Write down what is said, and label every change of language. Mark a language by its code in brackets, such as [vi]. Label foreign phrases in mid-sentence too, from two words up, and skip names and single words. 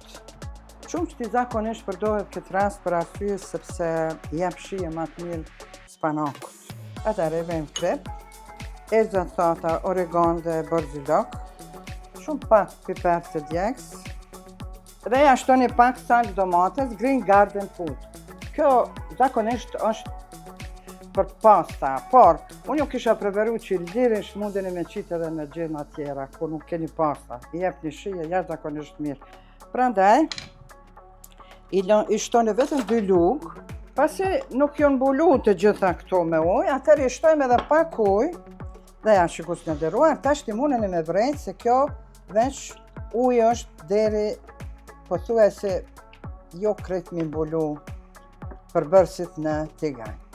[sq] Qumshti zakonisht përdoret këtë rast për arsye sepse jep shije më të mirë spanakut. Atëherë vem krep, erza thata, oregon dhe barzilok, shumë pak piper të djegës, dhe ja shtoni pak sal domates, [en] green garden food. [sq] Kjo zakonisht është për pasta, por unë ju kisha preferu që lirish mundeni me qitë edhe me gjema tjera, kur nuk keni pasta, i jep një shije jashtëzakonisht mirë. Prandaj, i shtoni vetëm 2 lugë, pasi nuk janë mbulu të gjitha këto me ujë, atëherë i shtojmë edhe pak ujë, dhe ja shikues të nderuar, tash ti mundeni me vrejt se kjo veç ujë është deri pothuajse jo krejt mi mbulu përbërësit në tigan.